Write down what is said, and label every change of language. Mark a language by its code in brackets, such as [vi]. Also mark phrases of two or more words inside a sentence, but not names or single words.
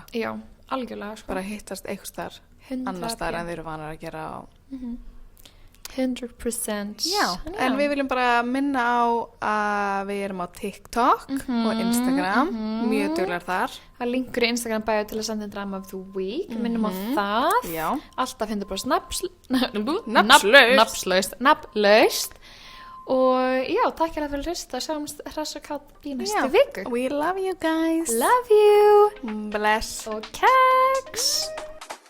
[is] Já, algjörlega, sko. Bara hittast eitthvað staðar 100%. annars staðar en þeir eru vanar að gera á 100%. Já, en við viljum bara minna á að við erum á TikTok og Instagram, mjög duglegar þar. Það er linkur í Instagram bio til að senda en [en] drama of the week, [is] minnum á það. Já. Alltaf 100% nafnlaust. Og já, takk fyrir að hlusta, sjáumst hress og kátt í næstu viku. [en] We love you guys. Love you. [is] Bless. Og keks.